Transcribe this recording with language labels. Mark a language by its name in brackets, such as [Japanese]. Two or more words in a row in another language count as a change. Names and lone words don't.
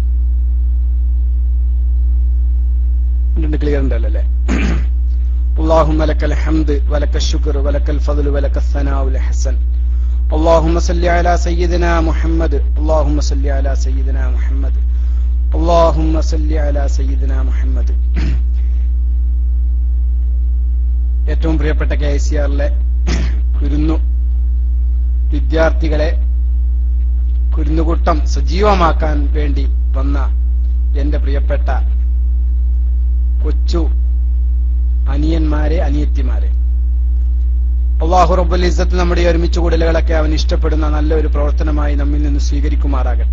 [Malayalam] ക്ലിയർ ഉണ്ടല്ലോ അല്ലേ? [Arabic] اللهم لك الحمد ولك الشكر ولك الفضل ولك الثناء الحسن. اللهم صل على سيدنا محمد اللهم صل على سيدنا محمد اللهم صل على سيدنا محمد. [Malayalam] ഏറ്റവും പ്രിയപ്പെട്ട KICRലെ കുരുന്നു വിദ്യാർത്ഥികളെ കുരുന്നുകൂട്ടം സജീവമാക്കാൻ വേണ്ടി വന്ന എന്റെ പ്രിയപ്പെട്ട കൊച്ചു അനിയന്മാരെ അനിയത്തിമാരെ, [Arabic] الله رب العزة [Malayalam] നമ്മുടെ ഒരുമിച്ച് കൂടലുകളൊക്കെ അവൻ ഇഷ്ടപ്പെടുന്ന നല്ലൊരു പ്രവർത്തനമായി നമ്മിൽ നിന്ന് സ്വീകരിക്കുമാറാകട്ടെ.